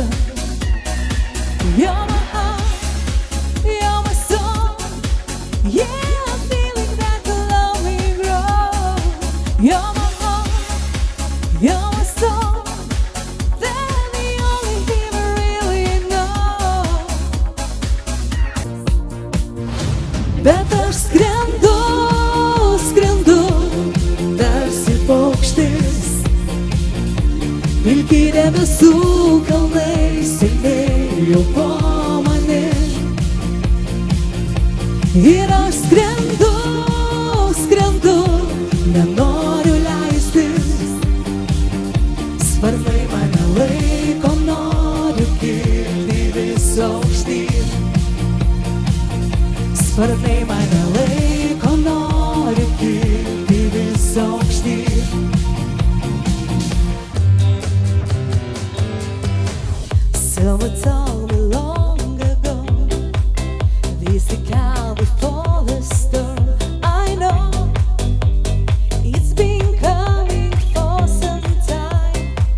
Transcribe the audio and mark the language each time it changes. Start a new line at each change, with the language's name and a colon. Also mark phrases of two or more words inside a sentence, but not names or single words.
English: You're my heart, you're my soul. Yeah, I'm feeling that the love we grow. You're my heart, you're my soul. They're the only thing I really know.
Lithuanian: Bet aš skrendu, skrendu, tarsi paukštis. Pilki debesų kalnai sėdėjo po manim. Ir aš skrendu, skrendu, nenoriu leistis. Sparnai mane laiko, noriu kilti vis aukštyn. Sparnai mane laiko, noriu kilti vis aukštyn.
English: Someone told me long ago, this the calm before the storm. I know it's been coming for some time.